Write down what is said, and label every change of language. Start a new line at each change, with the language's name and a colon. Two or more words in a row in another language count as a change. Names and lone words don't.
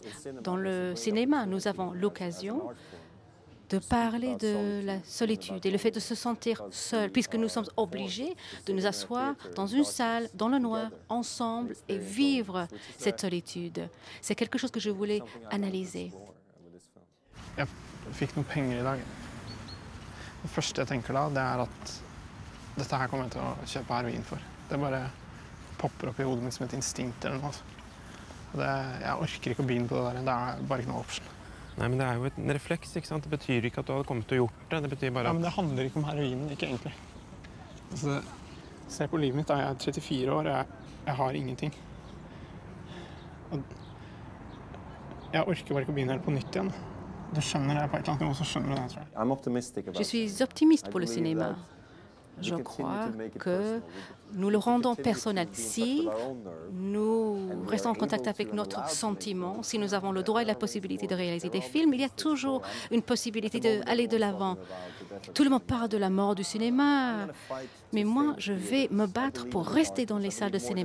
French: Dans le cinéma, nous avons l'occasion de parler de la solitude et le fait de se sentir seul, puisque nous sommes obligés de nous asseoir dans une salle, dans le noir, ensemble, et vivre cette solitude. C'est quelque chose que je voulais analyser.
Norwegian: Jeg fikk noen penger i dag. Det første jeg tenker da, det er at dette her kommer jeg til å kjøpe heroin for. Det bare popper opp i hodet mitt som et instinkt eller noe. Jeg orker ikke å begynne på det der. Det er bare ikke noe option. Nei, men det er jo en refleks, ikke sant? Det betyr ikke at du hadde kommet til å gjort det. Det betyr bare at... Ja, men det handler ikke om heroinen, ikke egentlig. Altså, se på livet mitt, da. Jeg er 34 år, og jeg har ingenting. Og jeg orker bare ikke å begynne helt på nytt igjen. Du skjønner det på et eller annet nivå, så skjønner du det, tror jeg.
French: Je suis optimiste pour le cinéma. Je crois que nous le rendons personnel. Si nous restons en contact avec notre sentiment, si nous avons le droit et la possibilité de réaliser des films, il y a toujours une possibilité d'aller de l'avant. Tout le monde parle de la mort du cinéma, mais moi, je vais me battre pour rester dans les salles de cinéma.